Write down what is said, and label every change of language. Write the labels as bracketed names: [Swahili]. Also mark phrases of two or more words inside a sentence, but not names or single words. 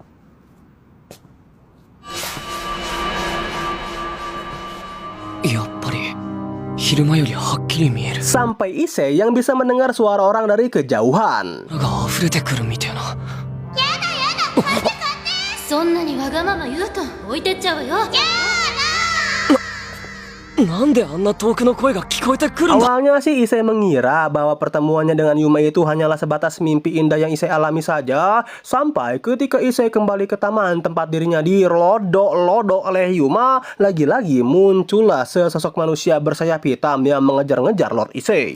[Japanese] やっぱり昼間よりはっきり見える。 [Indonesian] Sampai Issei yang bisa mendengar suara orang dari kejauhan. [Japanese] が溢れてくるみたいな。そんなにわがまま言うと置いてっちゃうわよ。なんであんな遠くの声が聞こえてくるんだ。 [Indonesian] Awalnya sih Issei mengira bahwa pertemuannya dengan Yuma itu hanyalah sebatas mimpi indah yang Issei alami saja. Sampai ketika Issei kembali ke taman tempat dirinya dilodok-lodok oleh Yuma, lagi-lagi muncullah sesosok manusia bersayap hitam yang mengejar-ngejar Lord Issei.